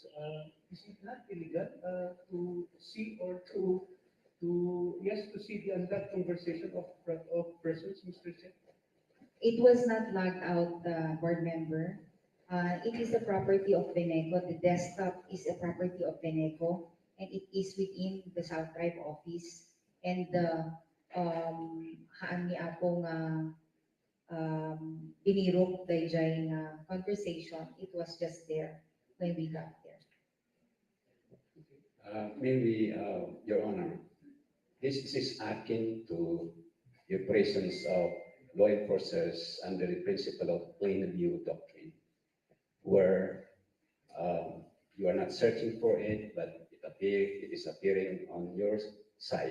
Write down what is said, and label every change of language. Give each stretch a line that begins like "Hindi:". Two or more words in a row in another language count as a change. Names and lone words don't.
English: Is it not illegal to see or to see the unlocked conversation of persons, Mr. Chair? It was not logged out, board member. It is the property of BENECO. The desktop is a property of BENECO, and it is within the South Drive office.
Iloko: And haan ni ako nga binirok dayjay nga conversation.
English: It was just there when we got there. Maybe, Your Honor, this is akin to the presence of law enforcers under the principle of plain view doctrine, where you are not searching for it, but it is appearing on your side.